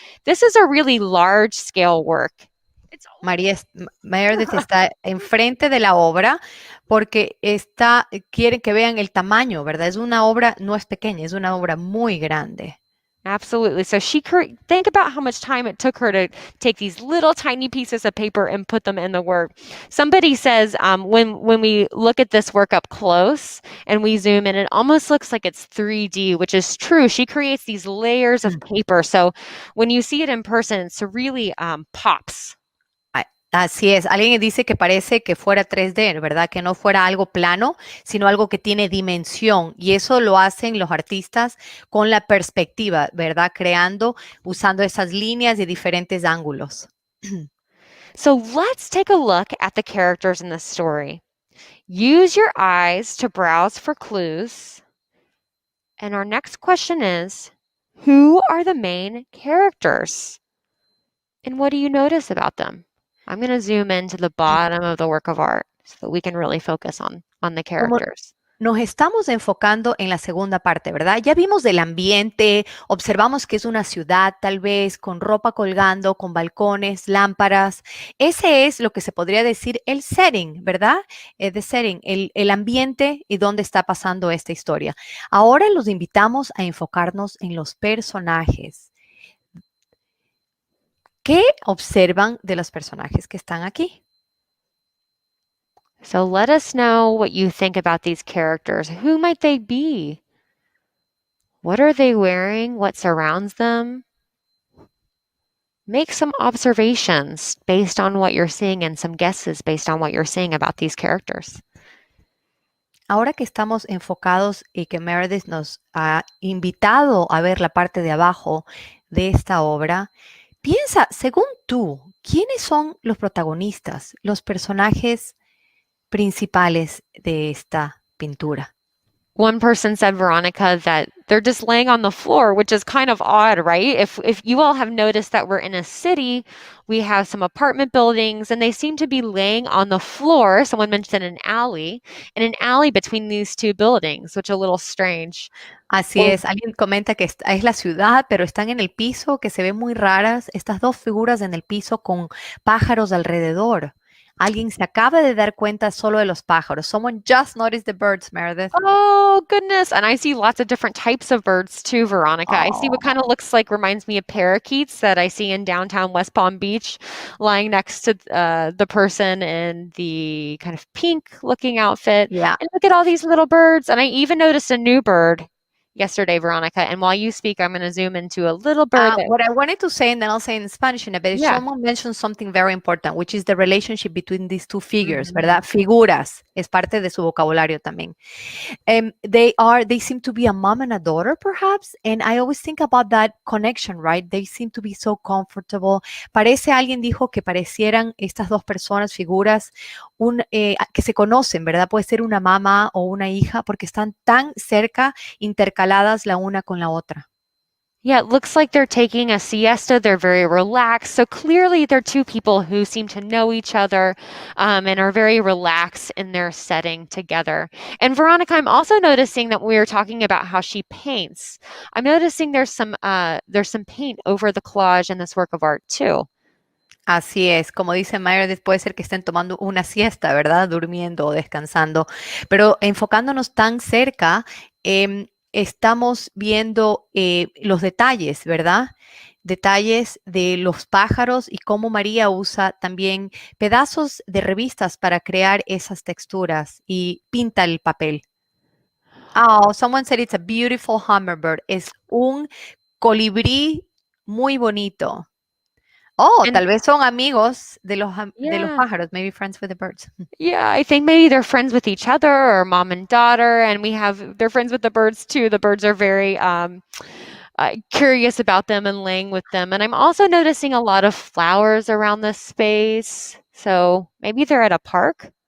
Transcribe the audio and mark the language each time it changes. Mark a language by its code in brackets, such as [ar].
[en] This is a really large scale work. It's [es] Meredith está enfrente de la obra porque quiere que vean el tamaño, ¿verdad? Es una obra, no es pequeña, es una obra muy grande. [en] Absolutely. So think about how much time it took her to take these little tiny pieces of paper and put them in the work. Somebody says when we look at this work up close and we zoom in, it almost looks like it's 3D, which is true. She creates these layers of paper. So when you see it in person, it's really pops. [es] Así es, alguien dice que parece que fuera 3D, ¿verdad? Que no fuera algo plano, sino algo que tiene dimensión. Y eso lo hacen los artistas con la perspectiva, ¿verdad? Usando esas líneas de diferentes ángulos. [en] So let's take a look at the characters in this story. Use your eyes to browse for clues. And our next question is, who are the main characters? And what do you notice about them? I'm going to zoom into the bottom of the work of art so that we can really focus on the [es] Como [en] characters. [es] nos estamos enfocando en la segunda parte, ¿verdad? Ya vimos del ambiente, observamos que es una ciudad tal vez con ropa colgando, con balcones, lámparas. Ese es lo que se podría decir el setting, ¿verdad? The setting, el ambiente y dónde está pasando esta historia. Ahora los invitamos a enfocarnos en los personajes. ¿Qué observan de los personajes que están aquí? [en] So let us know what you think about these characters. Who might they be? What are they wearing? What surrounds them? Make some observations based on what you're seeing and some guesses based on what you're seeing about these characters. [es] Ahora que estamos enfocados y que Meredith nos ha invitado a ver la parte de abajo de esta obra, piensa, según tú, ¿quiénes son los protagonistas, los personajes principales de esta pintura? [en] One person said, Veronica, that they're just laying on the floor, which is kind of odd, right? If you all have noticed that we're in a city, we have some apartment buildings and they seem to be laying on the floor. Someone mentioned an alley between these two buildings, which is a little strange. [es] Así es, alguien comenta que es la ciudad, pero están en el piso, que se ven muy raras, estas dos figuras en el piso con pájaros alrededor. Alguien se acaba de dar cuenta solo de los pájaros. [en] Someone just noticed the birds, Meredith. Oh, goodness. And I see lots of different types of birds too, Veronica. I see what kind of reminds me of parakeets that I see in downtown West Palm Beach, lying next to the person in the kind of pink looking outfit. Yeah. And look at all these little birds. And I even noticed a new bird yesterday, Veronica. And while you speak, I'm going to zoom into a little bird. What I wanted to say, and then I'll say in Spanish in a bit, Yeah. someone mentioned something very important, which is the relationship between these two figures, [es] ¿verdad? Figuras, es parte de su vocabulario también. [en] They seem to be a mom and a daughter, perhaps, and I always think about that connection, right? They seem to be so comfortable. [es] Alguien dijo que parecieran estas dos personas, figuras, que se conocen, ¿verdad? Puede ser una mamá o una hija, porque están tan cerca, intercaladas la una con la otra. [en] Yeah, it looks like they're taking a siesta. They're very relaxed. So clearly they're two people who seem to know each other and are very relaxed in their setting together. And Veronica, I'm also noticing that we were talking about how she paints. I'm noticing there's some paint over the collage in this work of art too. [es] Así es, como dice Meredith, puede ser que estén tomando una siesta, ¿verdad? Durmiendo o descansando. Pero enfocándonos tan cerca, estamos viendo los detalles, ¿verdad? Detalles de los pájaros y cómo María usa también pedazos de revistas para crear esas texturas y pinta el papel. [en] Oh, someone said it's a beautiful hummingbird. [es] Es un colibrí muy bonito. Oh, [en] And [es] tal vez son amigos de los yeah, pájaros, [en] maybe friends with the birds. yeah, I think maybe they're friends with each other or mom and daughter, and they're friends with the birds too. The birds are very curious about them and laying with them. And I'm also noticing a lot of flowers around this space. So maybe they're at a park.